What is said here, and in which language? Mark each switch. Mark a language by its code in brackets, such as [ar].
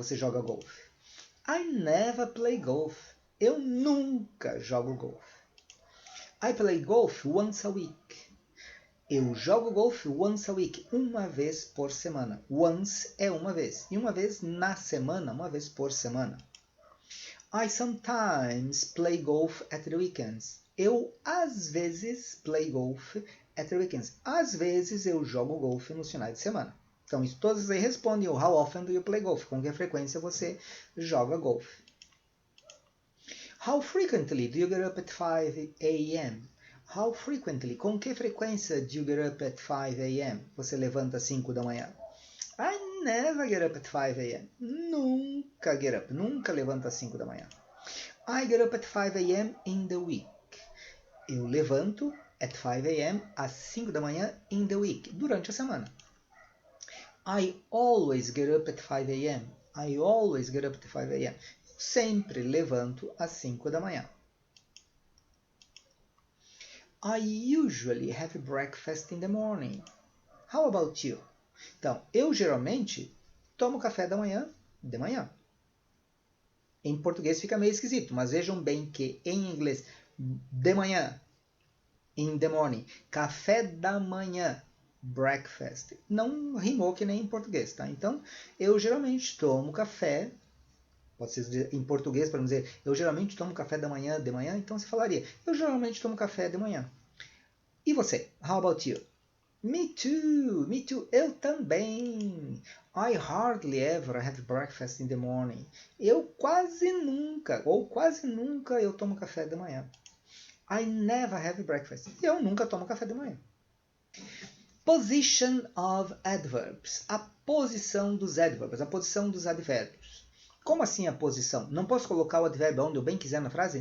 [pt] Você joga golf? [en] I never play golf. [pt] Eu nunca jogo golf. [en] I play golf once a week. [pt] Eu jogo golf [en] once a week, [pt] uma vez por semana. Once é uma vez. E uma vez na semana, uma vez por semana. [en] I sometimes play golf at the weekends. [pt] Eu, às vezes, [en] play golf at the weekends. [pt] Às vezes, eu jogo golfe nos finais de semana. Então, isso todos aí respondem o [en] how often do you play golf? [pt] Com que frequência você joga golfe? [en] How frequently do you get up at 5 a.m.? How frequently? [pt] Com que frequência [en] do you get up at 5 a.m.? [pt] Você levanta às 5 da manhã. [en] I never get up at 5 a.m. [pt] Nunca [en] get up. [pt] Nunca levanto às 5 da manhã. [en] I get up at 5 a.m. in the week. [pt] Eu levanto [en] at 5 a.m. [pt] às 5 da manhã [en] in the week. [pt] Durante a semana. [en] I always get up at 5 a.m. I always get up at 5 a.m. [pt] Eu sempre levanto às 5 da manhã. [en] I usually have breakfast in the morning. How about you? [pt] Então, eu geralmente tomo café da manhã de manhã. Em português fica meio esquisito, mas vejam bem que em inglês, de manhã, [en] in the morning, [pt] café da manhã, breakfast, não rimou que nem em português, tá? Então, eu geralmente tomo café, pode ser em português para dizer, eu geralmente tomo café da manhã, de manhã, então você falaria, eu geralmente tomo café de manhã. E você? [en] How about you? Me too, [pt] eu também. [en] I hardly ever have breakfast in the morning. [pt] Eu quase nunca eu tomo café da manhã. [en] I never have breakfast. [pt] Eu nunca tomo café da manhã. [en] Position of adverbs. [pt] A posição dos adverbs, a posição dos advérbios. Como assim a posição? Não posso colocar o advérbio onde eu bem quiser na frase?